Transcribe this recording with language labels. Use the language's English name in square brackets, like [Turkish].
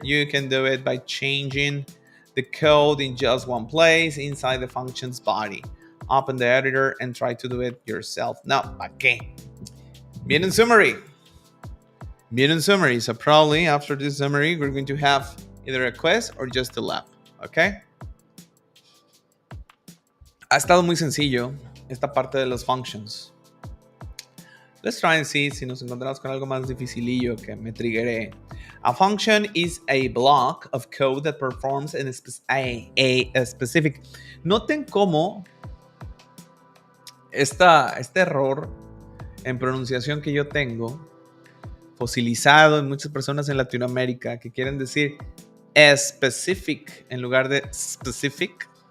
[English] You can do it by changing the code in just one place inside the function's body. Open the editor and try to do it yourself. [Spanish] No, ¿para qué? Bien [English] in summary. So probably after this summary, we're going to have either a quiz or just a lab. Okay? [Spanish] Ha estado muy sencillo esta parte de los functions. [English] Let's try and see [Spanish] si nos encontramos con algo más dificilillo que me triggeré. [English] A function is a block of code that performs a specific. [Spanish] Noten cómo este error en pronunciación que yo tengo, fosilizado en muchas personas en Latinoamérica que quieren decir specific en lugar de specific.